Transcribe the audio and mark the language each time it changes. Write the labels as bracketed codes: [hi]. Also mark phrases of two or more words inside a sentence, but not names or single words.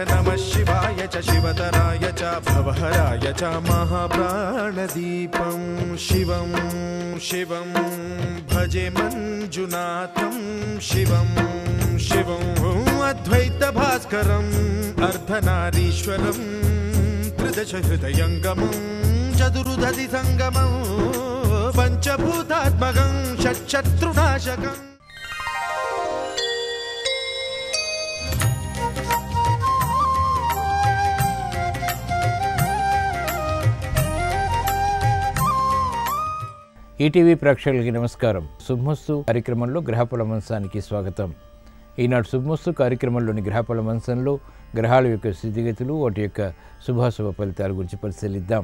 [sa] नमः शिवाय च शिवतराय च भवहराय च महाप्राणदीपं शिवं शिवं भजे मञ्जुनाथं शिवं शिवं अद्वैतभास्करम् अर्धनारीश्वरं त्रिदशहृदयङ्गमं चतुर्दधिसङ्गमं पञ्चभूतात्मकं षट्शत्रुनाशकम्। [te] ఈటీవీ ప్రేక్షకులకి నమస్కారం. శుభమస్తు కార్యక్రమంలో గ్రహఫల మంచానికి స్వాగతం. ఈనాడు శుభమస్తు కార్యక్రమంలోని గ్రహఫల మంచంలో గ్రహాల యొక్క స్థితిగతులు, వాటి యొక్క శుభాశుభ ఫలితాల గురించి పరిశీలిద్దాం.